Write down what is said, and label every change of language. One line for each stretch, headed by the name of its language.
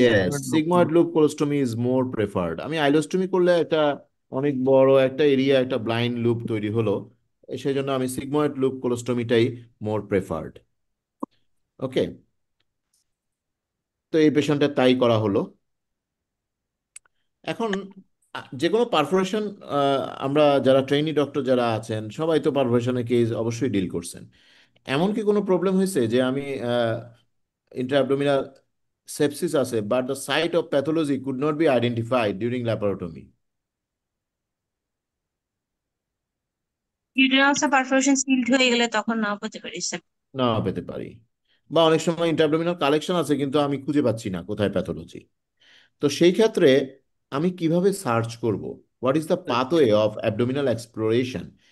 English: Yes, sigmoid loop colostomy is more preferred.
Bangla: আমি আইলোস্টমি করলে একটা অনেক বড় একটা এরিয়া, একটা ব্লাইন্ড লুপ তৈরি হলো, সেই জন্য আমি সিগময়েড লুপ কোলোস্টমিটাই মোর প্রেফার্ড। ওকে, তো এই পেশেন্টের তাই করা হলো। এখন যে কোনো পারফোরেশন, আমরা যারা ট্রেনি ডক্টর যারা আছেন সবাই তো পারফোরেশনের কেস অবশ্যই ডিল করছেন। এমন কি কোনো প্রবলেম হয়েছে যে আমি
English: intra-abdominal sepsis আছে, but the site of pathology could not be identified during laparotomy?
Bangla: ইউটেরাসে perforation sealed হয়ে গেলে তখন নাও পেতে পারি স্যার। না পেতে পারি, বা অনেক সময় ইন্টারঅ্যাবডোমিনাল কালেকশন আছে কিন্তু আমি খুঁজে পাচ্ছি না কোথায় প্যাথোলজি। তো সেই ক্ষেত্রে আমি কিভাবে সার্চ করব?
English: What is the pathway of abdominal exploration?